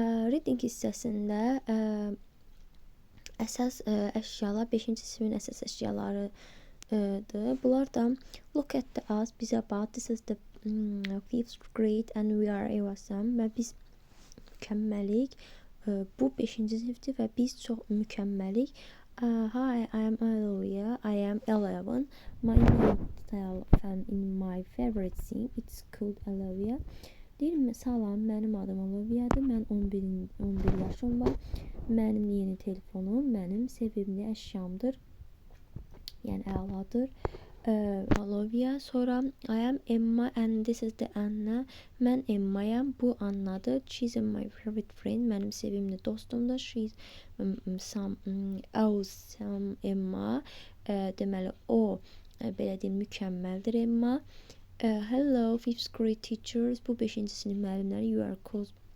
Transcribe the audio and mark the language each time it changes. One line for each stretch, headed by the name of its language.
Azerbaijani: Reading hissəsində əsas əşyalar 5-ci sinifin əsas əşyalarıdır. Bunlar da
English: look at us,
Azerbaijani: bizə bax,
English: this is the 5th grade and we are awesome
Azerbaijani: və biz mükəmməlik. Bu 5-ci sinifdir və biz çox mükəmməlik.
English: Hi, I am Olivia. I am 11. My name and in my favorite thing, it's called Olivia.
Azerbaijani: Deyirəm, salam, mənim adım Oliviadır. Mən 11 yaşım var. Mənim yeni telefonum mənim sevimli əşyamdır. Yəni əladır. Olivia. Sonra
English: I am Emma and this is the Anna.
Azerbaijani: Mən Emma'yam, bu Anna'dır.
English: She's my favorite friend.
Azerbaijani: Mənim sevimli dostumdur.
English: She's some awesome Emma.
Azerbaijani: Deməli, o belə deyim, mükəmməldir Emma.
English: Hello, 5th grade teachers.
Azerbaijani: Bu 5-ci sinif müəllimləri.
English: You are cool.